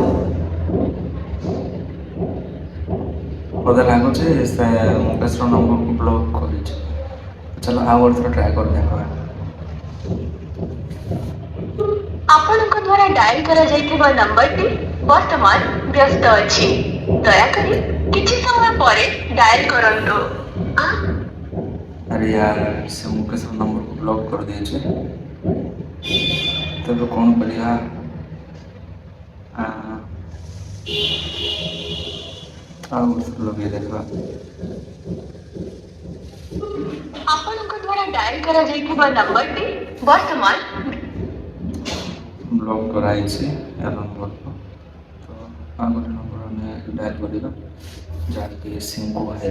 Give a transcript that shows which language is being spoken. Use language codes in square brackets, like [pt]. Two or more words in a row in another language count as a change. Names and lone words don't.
[or] ବୋଧେ ଲାଗୁଛି ସେ ମୁକେଶର ନମ୍ବରକୁ ବ୍ଲକ୍ କରିଛି। ଚାଲ ଆଉ ଗୋଟେ ଥର ଟ୍ରାଏ କରି ଦେଖିବା। ଆପଣଙ୍କ ଦ୍ୱାରା ଡାଏଲ କରାଯାଇଥିବା ନମ୍ବରଟି ବର୍ତ୍ତମାନ ବ୍ୟସ୍ତ ଅଛି, ଦୟାକରି କିଛି ସମୟ ପରେ ଡାଏଲ କରନ୍ତୁ। [hi] अरे यार, से मुकेश नंबर को ब्लॉक कर दिए। तब कौन करिया? लगे देखा [or] ଆପଣଙ୍କ ଦ୍ୱାରା ଡାଏଲ କରାଯାଇଥିବା ନମ୍ବରଟି ବର୍ତ୍ତମାନ ବ୍ଲକ୍ କରାଯାଇଛି ଏ ନମ୍ବରକୁ। ତ ଆଉ ଗୋଟେ ନମ୍ବର ଆମେ ଡାଏଲ୍ କରିବା, ଯାହାକି ସିଙ୍କୁ ଭାଇର।